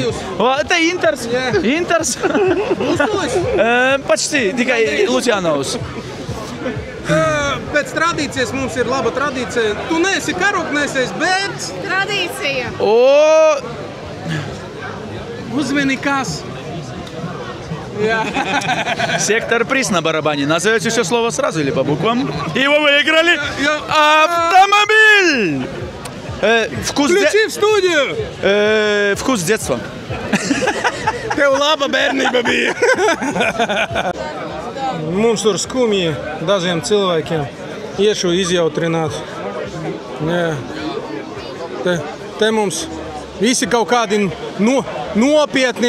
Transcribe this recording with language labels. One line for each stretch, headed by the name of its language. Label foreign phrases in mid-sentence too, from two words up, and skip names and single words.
Latvian: O, te Inters. Почти, tikai Lucianovs. Pēc tradīcijas mums ir laba tradīcija. Tu neesi karognesējs, bet...
Russian: Традиция.
Latvian: Uzmini kas?
Russian: Сектор приз на барабане. Назовете все слово сразу или по буквам? И вы выиграли автомобиль! Включи в студию! Вкус детства.
Latvian: Tev laba bērnība bija. Mums tur skumji dažiem cilvēkiem iešu izjautrināt. Jā. Te mums visi kaut kādi nopietni.